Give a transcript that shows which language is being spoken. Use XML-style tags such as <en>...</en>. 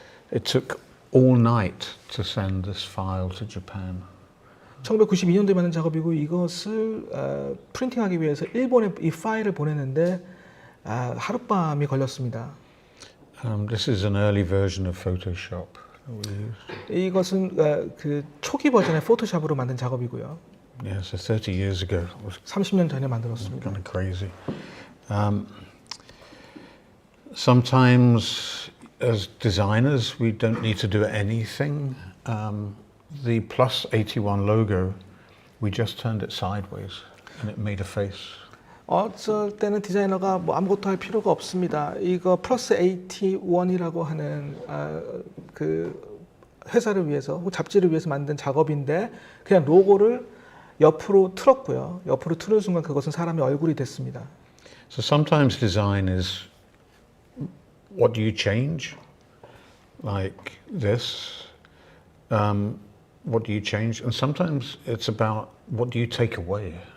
<en>It took all night to send this file to Japan.</en> <ko>1992년도에 만든 작업이고 이것을 프린팅하기 위해서 일본에 이 파일을 보냈는데 하룻밤이 걸렸습니다.</ko> <en>This is an early version of Photoshop. we used.</en> <ko>이것은 그 초기 버전의 포토샵으로 만든 작업이고요.</ko> <en>Yeah, so 30 years ago. It was</en> <ko>30년 전에 만들었습니다.</ko> <en>kind of crazy. Sometimes, as designers, we don't need to do anything. The plus 81 logo, we just turned it sideways and it made a face.</en> <ko>어쩔 때는 디자이너가 뭐 아무것도 할 필요가 없습니다. 이거 플러스 81이라고 하는 그 회사를 위해서 혹은 잡지를 위해서 만든 작업인데 그냥 로고를 옆으로 틀었고요. 옆으로 틀은 순간 그것은 사람의 얼굴이 됐습니다.</ko> <en>So sometimes design is what do you change, like this. What do you change? And sometimes it's about what do you take away.</en>